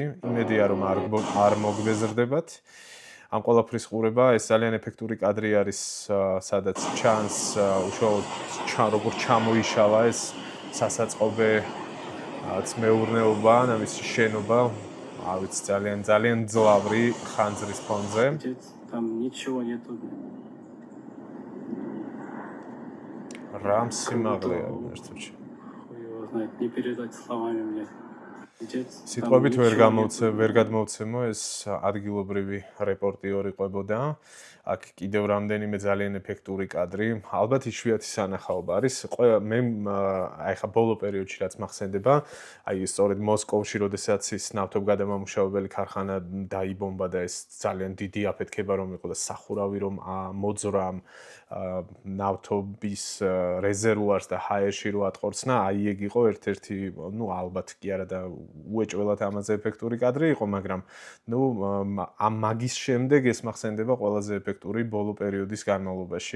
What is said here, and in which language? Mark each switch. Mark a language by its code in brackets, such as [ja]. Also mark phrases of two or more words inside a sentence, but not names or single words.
[ka] იმედია რომ არ მოგბეზრდებათ. ამ ყველაფრის ყურება, ეს ძალიან ეფექტური კადრი არის, სადაც ჩანს უშუალოდ როგორ ჩამოიშალა ეს სასაწყობე მეურნეობა, ამისი შენობა, არ ვიცი, ძალიან ძლავრი ხანძრის ფონზე. [ru] Там ничего нету. [ka] რამ სიმაღლეა ერთში. [ru] Хуй его знает, не передать словами мне. [ka] სიტყვებით ვერ გადმოვცემო, ეს ადგილობრივი რეპორტიორი ყვებოდა. აქ კიდევ რამდენიმე ძალიან ეფექტური კადრი, ალბათ იშვიათი სანახაობა არის. მე აი ხა ბოლო პერიოდში რაც მახსენდება, აი სწორედ მოსკოვში, როდესაც ის ნავთობგადამამუშავებელი ქარხანა დაიბომბა და ეს ძალიან დიდი აფეთქება რომ იყო და სახურავი რომ მოძრა ნავთობის რეზერვუარს და ჰაერში რო ატყორცნა, აი ეგ იყო ერთ-ერთი, ალბათ კი არა და უეჭველად ამაზე ეფექტური კადრი იყო, მაგრამ ამ მაგის შემდეგ ეს მახსენდება ყველაზე ეფექტური ბოლო პერიოდის განმავლობაში.